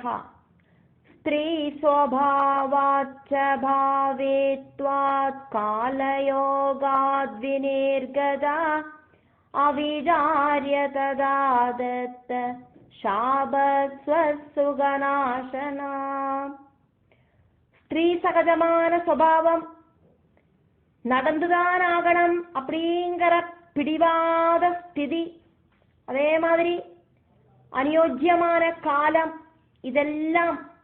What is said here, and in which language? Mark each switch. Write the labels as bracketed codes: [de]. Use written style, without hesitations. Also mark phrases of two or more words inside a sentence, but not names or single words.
[sa] സ്ത്രീ സ്വഭാവാച്ച ഭാവേത്വാത് കാലയോഗാദ് വിനിർഗത അവിചാര്യ തദാ ദത്ത ശാപസ്വസുഗനാശന. [ta] ஸ்திரீ சகஜமான சுபாவம் நடந்துதான் ஆகணும் அப்படிங்கிற பிடிவாத ஸ்திதி, அதே மாதிரி அநியோஜ்யமான காலம், இதெல்லாம்